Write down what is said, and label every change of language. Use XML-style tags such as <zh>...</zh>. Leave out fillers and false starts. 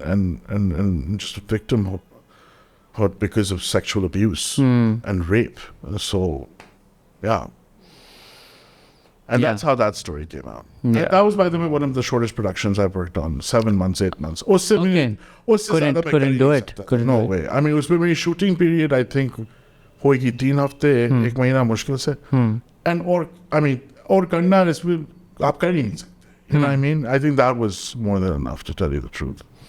<en>and just victimhood because of sexual abuse and rape. So, yeah. And that's how that story came out. That was, by the way, one of the shortest productions I've worked on. 7 months, 8 months. Couldn't do it. No way. I mean,</en> <ur>اس میں میری shooting period,</ur> <en>I think,</en> <ur>ہوئے گی 3 ہفتے, 1 مہینہ مشکل سے. And اور کرنا اس میں آپ کر ہی نہیں سکتے.</ur> <en>You know what I mean? I think that was more than enough, to tell you the truth.</en>